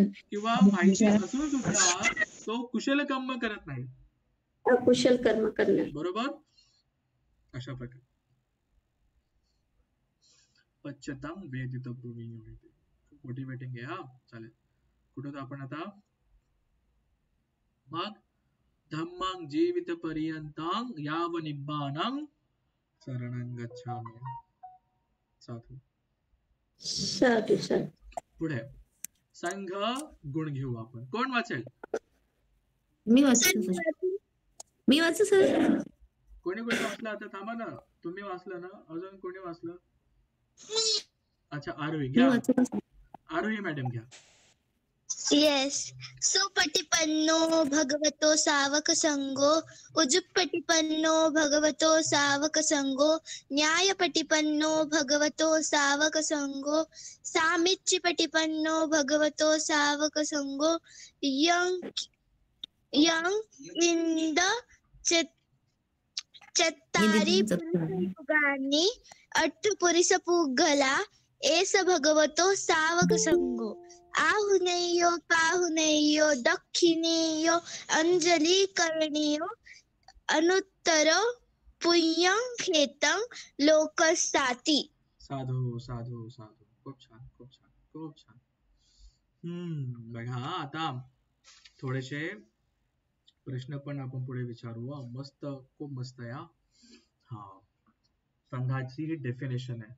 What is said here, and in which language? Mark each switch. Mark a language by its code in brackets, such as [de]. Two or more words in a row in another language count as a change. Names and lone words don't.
[mr] किंवा माहिती असून सुद्धा तो कुशल कर्म करत नाही, अकुशल कर्म करणार, बरोबर. अशा प्रकारे [pi] पश्चतंग वेदितव्यो विनियुहिते, [mr] मोटिवेटिंग आहे. हा, चालेल. कुठं होतो आपण आता, मग [pi] धम्मं जीवित पर्यंतं याव निब्बानं शरणं गच्छामि. [mr] साधू साधू साधू. पुढे संघ गुण घेऊ आपण. कोण वाचेल, मी वाचू सर. कोणी वाचलं, आता थांबा ना, तुम्ही वाचलं ना, अजून कोणी वाचलं, अच्छा आरोही घ्या, आरोही मॅडम घ्या. येस. [pi] सुपटिपन्नो भगवतो सावक संगो, उजुपटिपन्नो भगवतो सावक संगो, न्यायपटिपन्नो भगवतो सावक संगो, सामिच्चिपटिपन्नो भगवतो सावक संगो, यं इंद चत्तारि पुरुषयुगानि अट्ठपुरुष पुग्गला एस भगवतो सावक संगो, आहुनेयो पाहुनेयो दक्षिणेयो अंजली करणेयो अनुत्तर पुण्यं खेतं लोकस्ताति. साधू साधू साधू, [mr] खूप छान खूप छान खूप छान. बघा, आता थोडेसे प्रश्न पण आपण पुढे विचारू. मस्त, खूप मस्त आहे. हा, संघाची डेफिनेशन आहे.